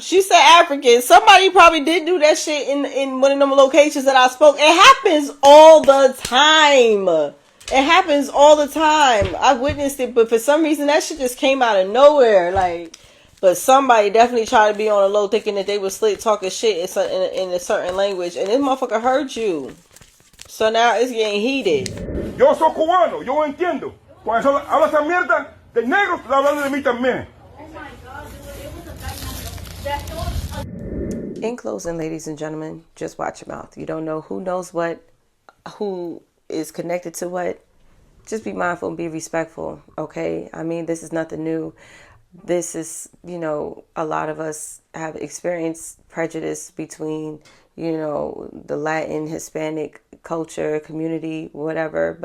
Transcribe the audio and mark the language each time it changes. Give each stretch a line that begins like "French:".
English: She said African. Somebody probably did do that shit in one of them locations that I spoke. It happens all the time. I've witnessed it, but for some reason that shit just came out of nowhere. Like, but somebody definitely tried to be on the low thinking that they was slick talking shit in a certain language. And this motherfucker heard you. So now it's getting heated.
Spanish: Yo soy cubano, yo entiendo. Cuando habla esa mierda de negros, está hablando de mí también.
English: Oh my God, it was In closing, ladies and gentlemen, just watch your mouth. You don't know who knows what, who is connected to what. Just be mindful and be respectful, okay? I mean, this is nothing new. This is, you know, a lot of us have experienced prejudice between, you know, the Latin, Hispanic culture, community, whatever.